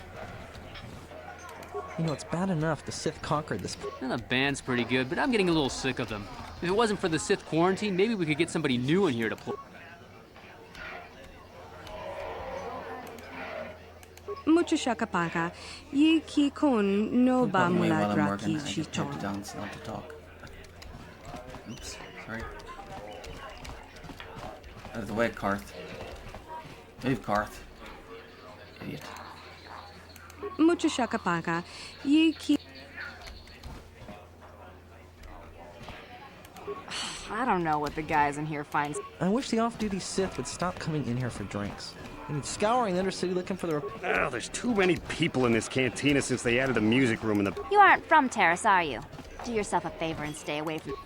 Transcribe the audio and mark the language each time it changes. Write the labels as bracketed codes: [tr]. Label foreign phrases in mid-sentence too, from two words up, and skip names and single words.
[en] You know, it's bad enough the Sith conquered this. Well, the band's pretty good, but I'm getting a little sick of them. If it wasn't for the Sith quarantine, maybe we could get somebody new in here to play. Mucho shakapaka. Yi ki kon no ba Pardon me while I'm muladra working, ki I just type chiton. it down so not to talk. Oops, sorry. Out of the way, Karth. Move, Karth. Idiot. Mucho shakapaka. Yi ki. I don't know what the guys in here find. I wish the off-duty Sith would stop coming in here for drinks. I mean, scouring the Undercity looking for the... Oh, there's too many people in this cantina since they added a music room in the... You aren't from Terrace, are you? Do yourself a favor and stay away from...